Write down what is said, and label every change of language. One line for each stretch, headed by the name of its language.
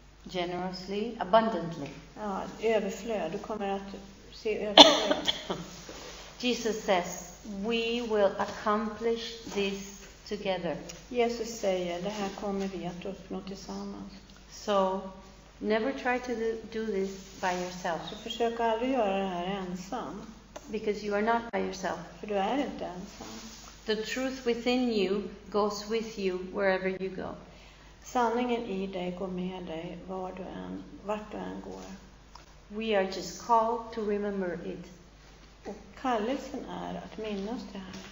English: Generously, abundantly.
Swedish: Ja, överflöd. Du kommer att se överflöd.
English: Jesus says, we will accomplish this together.
Swedish: Jesus säger, det här kommer vi att uppnå tillsammans.
English: So, never try to do this by yourself.
Swedish: Så försök aldrig göra det här ensam.
English: Because you are not by yourself.
Swedish: För du är inte ensam.
English: The truth within you goes with you wherever you go.
Swedish: Sanningen i dig går med dig vart du än går.
English: We are just called to remember it.
Swedish: Och kallelsen är att minnas det här.